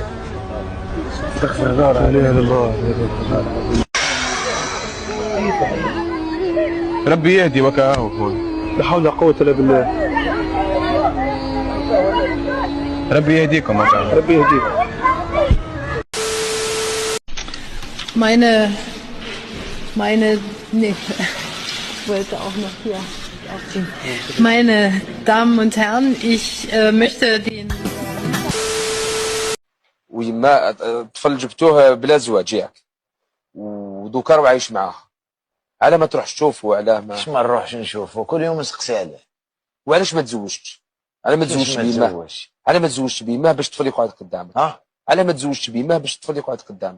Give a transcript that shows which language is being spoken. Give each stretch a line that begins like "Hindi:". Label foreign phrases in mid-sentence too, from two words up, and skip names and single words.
Arabic: استغفر الله العظيم. لا اله الا الله. ربي يهدي وكاهو خويا. لا حول ولا قوة الا بالله. ربي يهديكم وكاهو. ربي يهديك.
German: Nee, ich wollte auch noch hier aufziehen. Meine Damen und Herren, ich möchte den...
Arabic: ويما الطفل جبتوه بلا زواج ياك ودوكا راه عايش معاها، على ما تروح تشوفه؟ علاه ما ما نروحش نشوفه؟ كل يوم نسقسي عليه. وعلاش ما تزوجتش؟ على ما تزوجتش بيماه؟ على ما تزوجتش بيماه باش الطفل يقعد قدامك؟ على ما تزوجتش بيماه باش الطفل يقعد قدامك؟